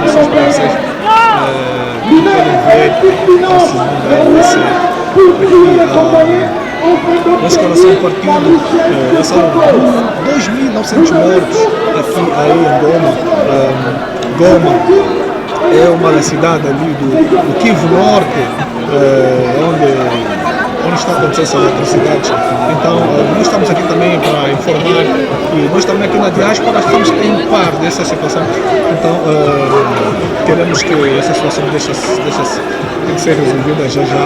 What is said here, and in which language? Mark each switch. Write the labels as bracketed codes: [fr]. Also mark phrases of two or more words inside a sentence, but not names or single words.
[pt] para vocês podem ver a segunda RDC aqui na escalação do partido. São 2.900 mortos aqui aí em Goma. Goma é uma das cidades ali do Kivu Norte, onde está acontecendo essas atrocidades. Então, nós estamos aqui também para informar e nós também aqui na diáspora estamos em par dessa situação. Então, queremos que essa situação tem que ser resolvida já.